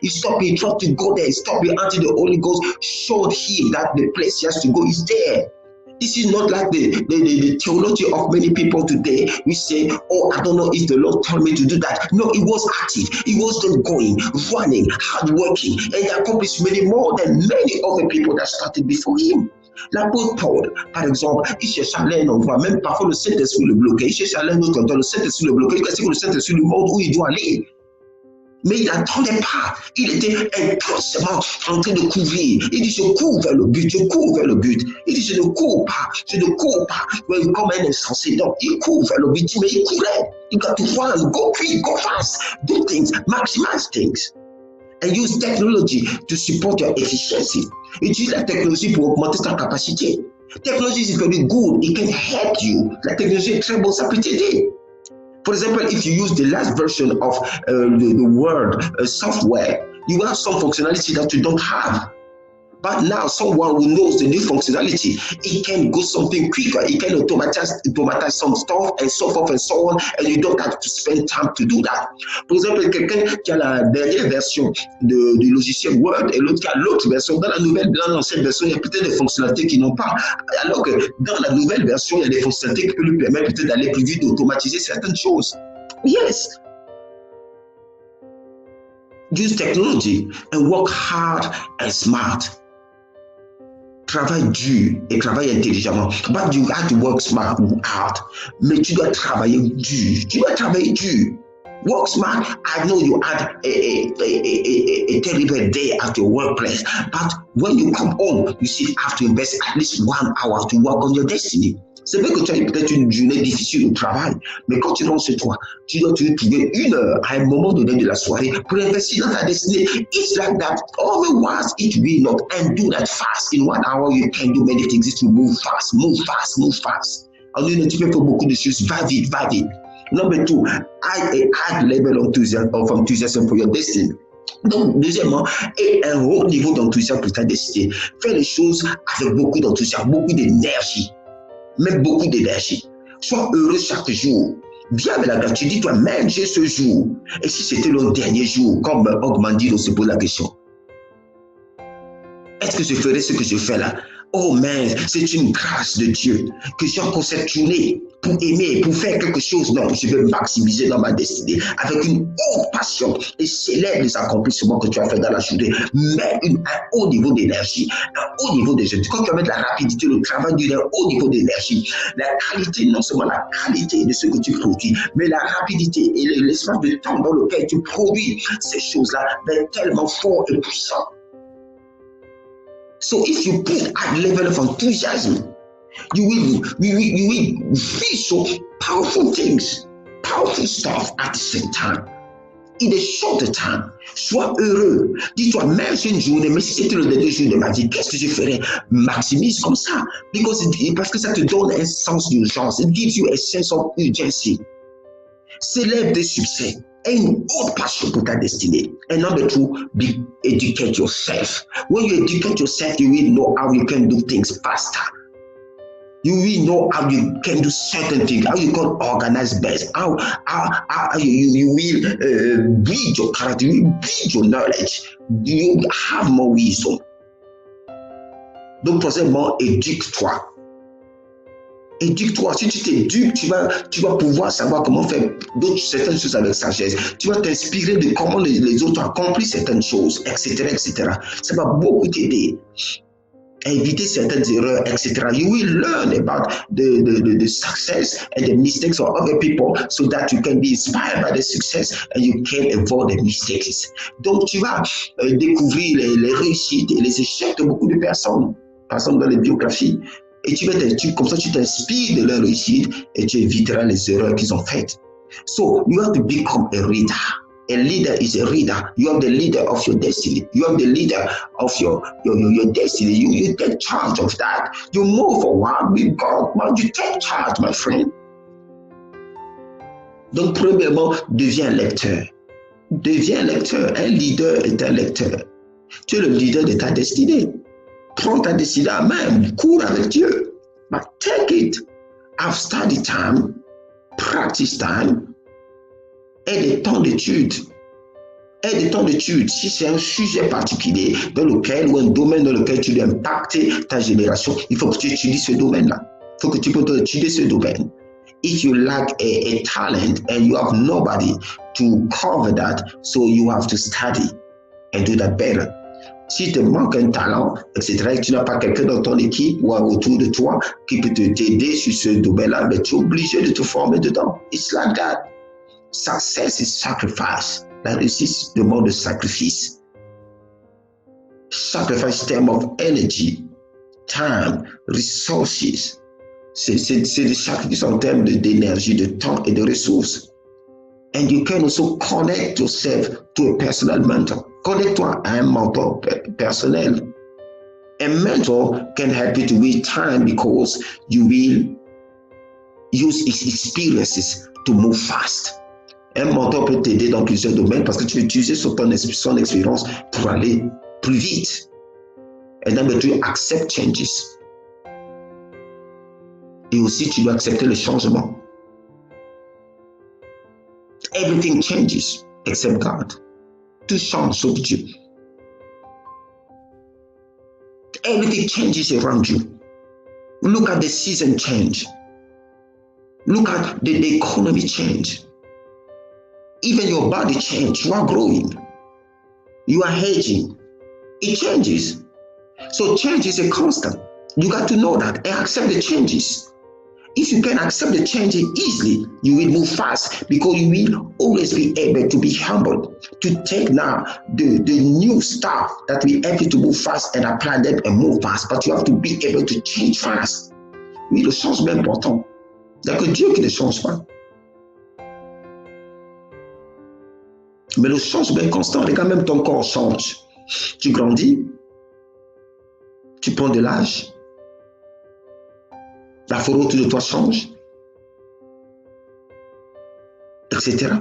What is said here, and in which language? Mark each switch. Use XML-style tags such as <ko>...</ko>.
<en>He stopped him, tried to go there. He stopped him until the Holy Ghost showed him that the place he has to go is there. This is not like the theology of many people today. We say, oh, I don't know if the Lord told me to do that. No, it was active. It was not going, running, hardworking, and he accomplished many more than many other people that started before him.</en> <fr>L'apôtre Paul, par exemple, il cherchait un endroit, même parfois le Saint-Esprit le bloquait. Il cherchait un autre endroit, le Saint-Esprit le bloquait. Il que le Saint-Esprit lui montre où il doit aller. Mais il n'attendait pas. Il était intensément en train de courir. Il dit, je cours vers le but, je cours vers le but. Il dit, je ne cours pas, comme un insensé. Donc, il court vers le but, mais il courait.</fr> <en>You got to run, go quick, go fast, do things, maximize things. And use technology to support your efficiency.</en> <fr>Utilise la technologie pour augmenter ta capacité.</fr> <en>Technology is very good, it can help you.</en> <fr>La technologie est très bonne, ça peut t'aider.</fr> <en>For example, if you use the last version of the Word software, you have some functionality that you don't have. But now someone who knows the new functionality, it can go something quicker. It can automatize some stuff and so forth and so on, and you don't have to spend time to do that.</en> <fr>Par exemple, quelqu'un qui a la dernière version du logiciel Word et l'autre qui a l'autre version. Dans l'ancienne version, il y a peut-être des fonctionnalités qui n'ont pas. Alors que dans la nouvelle version, il y a des fonctionnalités qui peuvent lui permettre peut-être d'aller plus vite, d'automatiser certaines choses.</fr> <en>Yes. Use technology and work hard and smart.</en> <fr>Travaille dur et travaille intelligemment.</fr> <en>But you have to work smart, hard.</en> <fr>Mais tu dois travailler dur. Tu dois travailler dur.</fr> <en>Work smart. I know you had a terrible day at your workplace. But when you come home, you still have to invest at least 1 hour to work on your destiny.</en> <fr>C'est vrai que tu as peut-être une journée difficile au travail, mais quand tu rentres chez toi, tu dois trouver 1 heure à un moment donné de la soirée pour investir dans ta destinée.</fr> <en>It's like that. Otherwise, it will not. And do that fast. In 1 hour, you can do many things. To move fast, move fast, move fast.</en> <fr>En une tu peux faire beaucoup de choses. Va vite, va vite.</fr> <en>Number 2, add level of enthusiasm for your destiny.</en> <fr>Donc, deuxièmement, et un haut niveau d'enthousiasme pour ta destinée. Fais les choses avec beaucoup d'enthousiasme, beaucoup d'énergie. Même beaucoup d'énergie. Sois heureux chaque jour. Viens avec la gratitude. Dis-toi, même j'ai ce jour. Et si c'était le dernier jour, comme Ogmandino se pose la question, est-ce que je ferais ce que je fais là? Oh, mais c'est une grâce de Dieu que j'ai encore cette journée. pour aimer, pour faire quelque chose. Non, je veux maximiser dans ma destinée avec une haute passion et célèbre les accomplissements que tu as fait dans la journée. Mets un haut niveau d'énergie, un haut niveau d'énergie. Quand tu vas mettre la rapidité, le travail du haut niveau d'énergie, la qualité, non seulement la qualité de ce que tu produis, mais la rapidité et l'espace de temps dans lequel tu produis ces choses-là va être tellement fort et puissant.</fr> <en>So if you put at level of enthusiasm, you will visual powerful things, powerful stuff at the same time. In a shorter time,</en> <fr>sois heureux. Dis-toi, même si une journée, mais si c'était le dernier jour de ma vie, qu'est-ce que je ferais? Maximise comme ça. Parce que ça te donne un sens d'urgence.</fr> <en>It gives you a sense of urgency.</en> <fr>Célèbre tes succès. Aie une haute passion pour ta destinée.</fr> <en>And number two, educate yourself. When you educate yourself, you will know how you can do things faster. You will know how you can do certain things, how you can organize best, how you will build your character, you will build your knowledge, you will have more wisdom.</en> <fr>Donc, troisièmement, éduque-toi. Éduque-toi. Si tu t'éduques, tu vas pouvoir savoir comment faire certaines choses avec sagesse. Tu vas t'inspirer de comment les autres accomplissent certaines choses, etc., etc. Ça va beaucoup t'aider. Éviter certaines erreurs, etc.</fr> <en>You will learn about the success and the mistakes of other people so that you can be inspired by the success and you can avoid the mistakes.</en> <fr>Donc, tu vas découvrir les réussites et les échecs de beaucoup de personnes, par exemple dans les biographies. Et comme ça, tu t'inspires de leur réussite et tu éviteras les erreurs qu'ils ont faites.</fr> <en>So, you have to become a reader. A leader is a reader. You are the leader of your destiny. You are the leader of your destiny. You take charge of that. You move forward with God. You take charge, my friend.</en> <fr>Donc, premièrement, deviens lecteur. Deviens lecteur. Un leader est un lecteur. Tu es le leader de ta destinée. Prends ta destinée à main. Cours avec Dieu.</fr> <en>But take it. Have study time. Practice time.</en> <fr>Et des temps d'études. Et des temps d'études, si c'est un sujet particulier dans lequel, ou un domaine dans lequel tu dois impacter ta génération, il faut que tu étudies ce domaine-là. Il faut que tu peux étudier ce domaine.</fr> <en>If you lack a talent and you have nobody to cover that, so you have to study and do that better.</en> <fr>Si tu manques un talent, etc., et que tu n'as pas quelqu'un dans ton équipe ou autour de toi qui peut t'aider sur ce domaine-là, mais tu es obligé de te former dedans.</fr> <en>It's like that. Success is sacrifice.</en> <fr>La réussite demande de sacrifice.</fr> <en>Sacrifice term of energy, time, resources.</en> <fr>C'est des sacrifices en termes d'énergie, de temps et de ressources.</fr> <en>And you can also connect yourself to a personal mentor.</en> <fr>Connecte-toi à un mentor personnel.</fr> <en>A mentor can help you to waste time because you will use his experiences to move fast.</en> <fr>Un mentor peut t'aider dans plusieurs domaines parce que tu vas utiliser son expérience pour aller plus vite.</fr> <en>And number two, accept changes.</en> <fr>Et aussi, tu dois accepter le changement.</fr> <en>Everything changes except God.</en> <fr>Tout change sauf Dieu.</fr> <en>Everything changes around you. Look at the season change. Look at the economy change. Even your body change. You are growing. You are aging. It changes. So change is a constant. You got to know that and accept the changes. If you can accept the changes easily, you will move fast because you will always be able to be humble, to take now the new stuff that will help you to move fast and apply them and move fast. But you have to be able to change fast.</en> <fr>Oui, le changement est important. Il n'y a que Dieu qui ne change pas. Mais le changement est constant. Regarde, même ton corps change. Tu grandis, tu prends de l'âge, la forêt autour de toi change, etc.</fr>